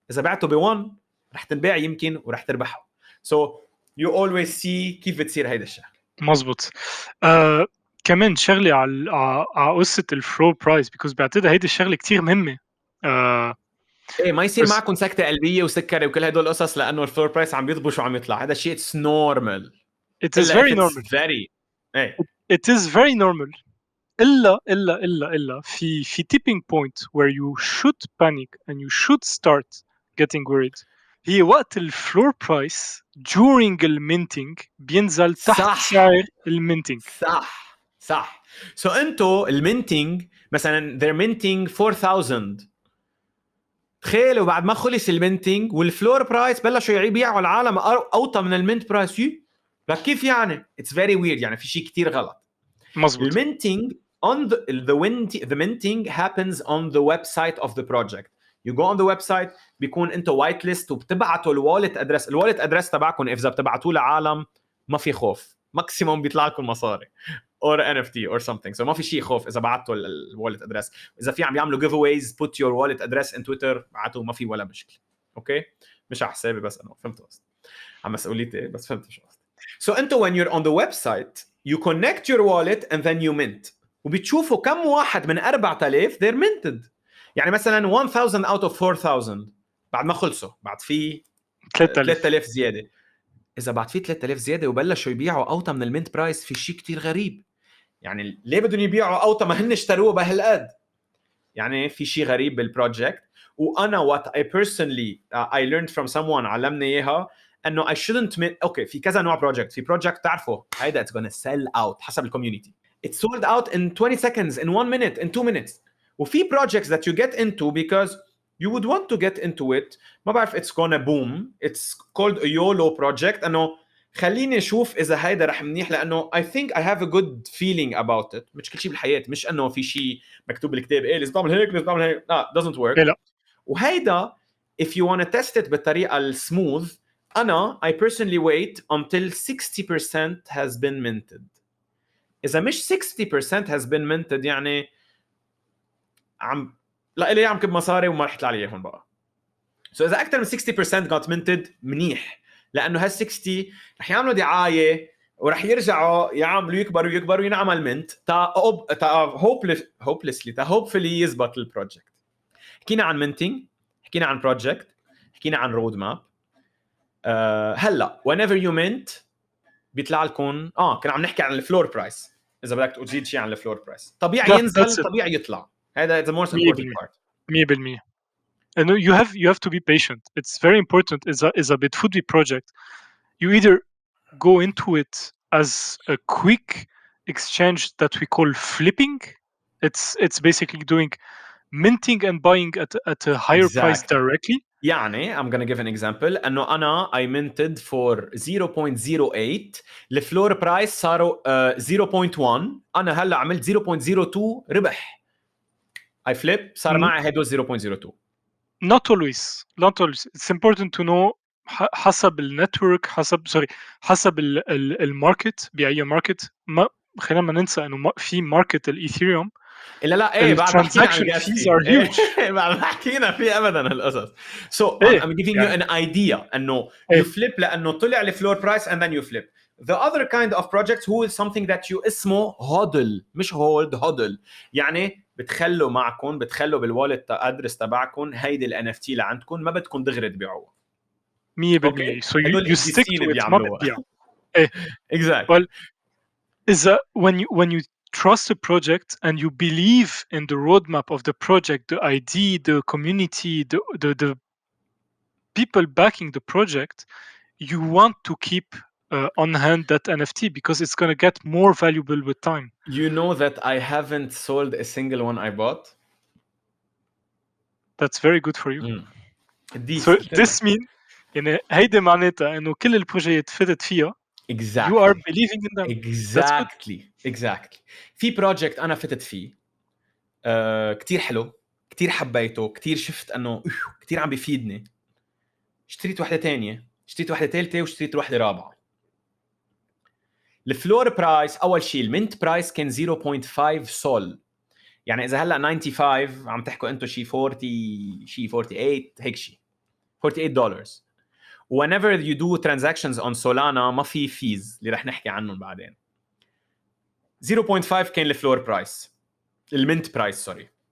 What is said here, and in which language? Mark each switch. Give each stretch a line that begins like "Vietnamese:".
Arabic: اذا بعته ب 1 رح تنباع يمكن ورح تربحوا.
English: So you always see
Arabic: كيف بتصير هيدا الشغله. مزبوط. كمان شغله على قصه الفلور برايس، بيكوز بعتقد هيدي الشغله كتير مهمه. ايه ما يصير معكم سكته قلبيه وسكري وكل هدول القصص، لانه الفلور برايس عم بيضبش وعم يطلع. هذا الشيء
English: it's normal. It is very normal.
Arabic: ايه
English: It is very normal.
Arabic: إلا في
English: tipping point where you should panic and you should start getting worried.
Arabic: هي وقت الفلور برايس
English: during
Arabic: المينتينج بينزل تحت سعر المينتينج. صح. سو انتو المينتينج مثلا
English: they're minting
Arabic: 4,000. تخيلوا بعد ما خلص المينتينج والفلور برايس بلشوا يبيعوا العالم اوطى من المينت برايس. لك كيف يعني؟
English: it's very weird.
Arabic: يعني في شيء كتير غلط. مزبوط. المينتينج
English: on the minting happens on the website of the project. You go on the website
Arabic: بيكون انت وايت ليست وبتبعتوا الوالت ادرس تبعكم. اذا بتبعتوه لعالم ما في خوف، ماكسيموم بيطلع لكم مصاري
English: or NFT or something.
Arabic: So ما في شيء خوف اذا بعتوا الوالت ادرس. اذا في عم يعملوا
English: giveaways put your wallet address in Twitter
Arabic: بعتوا، ما في ولا مشكله. اوكي مش على حسابي بس انا فهمت قصدي، على مسؤوليتي بس فهمت شو قصدي.
English: So
Arabic: انت
English: when you're on the website you connect your wallet and then you mint.
Arabic: وبتشوفوا كم واحد من 4000
English: they're minted.
Arabic: يعني مثلا 1000
English: out of
Arabic: 4000 بعد ما خلصوا، بعد في 3000 زياده. اذا بعد في 3000 زياده وبلشوا يبيعوا اوطى من المينت برايس، في شيء كتير غريب. يعني ليه بدهم يبيعوا اوطى ما هن اشتروه بهالقد؟ يعني في شيء غريب بالبروجكت. وانا
English: what I personally I learned from someone
Arabic: علمني اياها انه
English: I shouldn't
Arabic: اوكي في كذا نوع بروجكت. في بروجكت تعرفه هيدا
English: it's gonna sell out
Arabic: حسب الكوميونتي.
English: It's sold out in 20 seconds, in 1 minute, in 2 minutes.
Arabic: وفي
English: projects that you get into because you would want to get into it.
Arabic: ما بعرف
English: it's gonna boom. It's called a YOLO project.
Arabic: انه خليني اشوف اذا هيدا رح منيح، لانه
English: I think I have a good feeling about it.
Arabic: مش كل شيء بالحياه، مش انه في شيء مكتوب بالكتاب ايه لازم تعمل هيك لازم تعمل هيك.
English: doesn't work.
Arabic: لا. وهيدا
English: if you want to test it
Arabic: بالطريقه السموث، انا
English: I personally wait until 60% has been minted.
Arabic: اذا مش 60%
English: has been minted
Arabic: يعني عم لا لي عم كب مصاري وما رح يطلع لي اياهم بقى. سو اذا اكثر من 60%
English: got minted
Arabic: منيح، لانه هال 60 رح يعملوا دعايه ورح يرجعوا يعملوا يكبروا وينعمل منت تا هوبلسلي يزبط البروجكت. حكينا عن منتينج، حكينا عن بروجكت، حكينا عن رود ماب. هلا
English: whenever you mint
Arabic: بيطلع لكم كنا عم نحكي عن الفلور برايس. اذا بدك تزيد شيء عن الفلور برايس، طبيعي ينزل طبيعي يطلع.
English: هذا the most important part. 100%. And you have to be patient. It's very important. Is a
Arabic: بتفوت
English: project. You either go into it as a quick exchange that we call flipping. It's basically doing minting and buying at a higher price directly.
Arabic: يعني
English: I'm gonna give an example.
Arabic: انه انا
English: I minted for
Arabic: 0.08 الفلور برايس صاروا 0.1. انا هلا عملت 0.02 ربح.
English: I flip
Arabic: صار معي هيدو
English: 0.02. not always it's important to know
Arabic: حسب النتورك حسب الماركت بأي ماركت. ما خلينا ما ننسى انه في ماركت الايثيريوم لا ايه بعد ما حكينا عن
English: transaction
Arabic: الجاس
English: fees
Arabic: فيه
English: are huge.
Arabic: بعد ما حكينا فيه ابدا هالقصص.
English: So
Arabic: إيه.
English: I'm giving you an idea
Arabic: انه إيه.
English: you flip
Arabic: لانه طلع الفلور برايس
English: and then you flip. The other kind of projects who is something that
Arabic: you اسمه
English: hodl مش hold hodl
Arabic: يعني بتخلوا معكم بتخلوا بالوالت ادرس تبعكم هيدي ال NFT اللي عندكم ما بدكم دغري تبيعوها
English: 100%. So you stick to it
Arabic: ما بتبيع. إيه.
English: Exactly. Well, is that when you trust a project and you believe in the roadmap of the project, the ID, the community, the people backing the project, you want to keep on hand that NFT because it's going to get more valuable with time. You know that I haven't sold a single one I bought. That's very good for you. So this means
Arabic: يعني هيدا معناتها انه كل البروجيات فتت فيها
English: exactly. you are believing in them. exactly.
Arabic: في بروجكت انا فتت فيه كتير حلو كتير حبيته كتير شفت انه كتير عم بيفيدني. اشتريت واحدة تانية اشتريت واحدة ثالثة واشتريت واحدة رابعة. الفلور برايس اول شيء المنت برايس كان 0.5 سول يعني اذا هلا 95 عم تحكوا انتم شيء 40 شيء 48 هيك شيء $48.
English: whenever you do transactions on Solana
Arabic: ما في
English: fees
Arabic: اللي رح نحكي عنهم بعدين. 0.5 كان الفلور برايس المنت برايس سوري.